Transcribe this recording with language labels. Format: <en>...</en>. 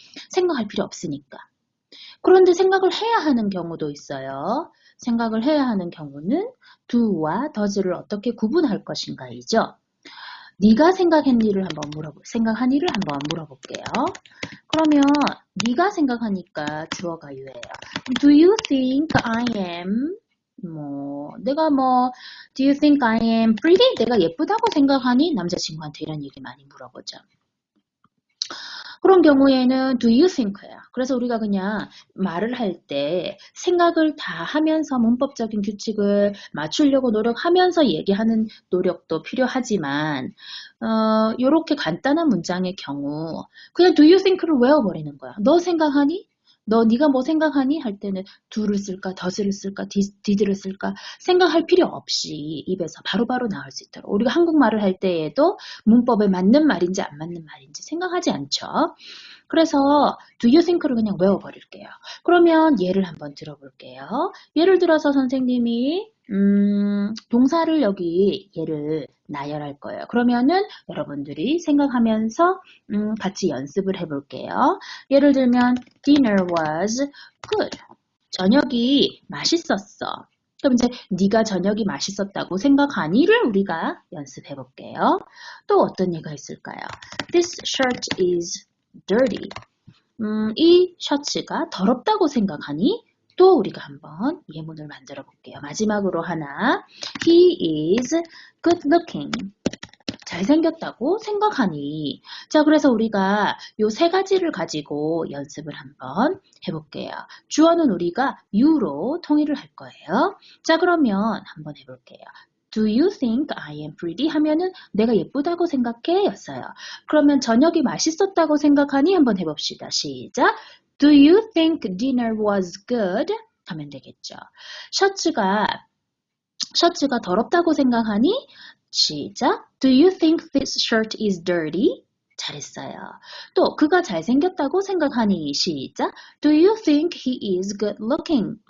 <ko>생각할 필요 없으니까. 그런데 생각을 해야 하는 경우도 있어요. 생각을 해야 하는 경우는 do와 does를 어떻게 구분할 것인가이죠. 네가 생각했니를 한번 생각하니를 한번 물어볼게요. 그러면 네가 생각하니까 주어가 유예요.</ko> <en>Do you think I am</en> <ko>내가</ko> <en>do you think I am pretty?</en> <ko>내가 예쁘다고 생각하니? 남자친구한테 이런 얘기 많이 물어보죠. 그런 경우에는</ko> <en>do you think</en> <ko>예요. 그래서 우리가 그냥 말을 할 때 생각을 다 하면서 문법적인 규칙을 맞추려고 노력하면서 얘기하는 노력도 필요하지만 이렇게 간단한 문장의 경우 그냥 do you think를 외워버리는 거야. 너 생각하니? 네가 뭐 생각하니? 할 때는 do를 쓸까, does를 쓸까, did를 쓸까 생각할 필요 없이 입에서 바로바로 나올 수 있도록 우리가 한국말을 할 때에도 문법에 맞는 말인지 안 맞는 말인지 생각하지 않죠. 그래서</ko> <en>do you think</en> <ko>를 그냥 외워버릴게요. 그러면 예를 한번 들어볼게요. 예를 들어서 선생님이 동사를 여기 얘를 나열할 거예요. 그러면은 여러분들이 생각하면서 같이 연습을 해볼게요. 예를 들면</ko> <en>dinner was good.</en> <ko>저녁이 맛있었어. 그럼 이제 네가 저녁이 맛있었다고 생각하니를 우리가 연습해 볼게요. 또 어떤 예가 있을까요?</ko> <en>This shirt is dirty.</en> <ko>이 셔츠가 더럽다고 생각하니? 또 우리가 한번 예문을 만들어 볼게요. 마지막으로 하나.</ko> <en>He is good looking.</en> <ko>잘생겼다고 생각하니? 자, 그래서 우리가 요 세 가지를 가지고 연습을 한번 해볼게요. 주어는 우리가 you로 통일을 할 거예요. 자, 그러면 한번 해볼게요.</ko> <en>Do you think I am pretty?</en> <ko>하면은 내가 예쁘다고 생각해? 였어요. 그러면 저녁이 맛있었다고 생각하니? 한번 해봅시다. 시작.</ko> <en>Do you think dinner was good?</en> <ko>하면 되겠죠. 셔츠가 더럽다고 생각하니? 시작.</ko> <en>Do you think this shirt is dirty?</en> <ko>잘했어요. 또 그가 잘생겼다고 생각하니? 시작.</ko> <en>Do you think he is good looking?</en>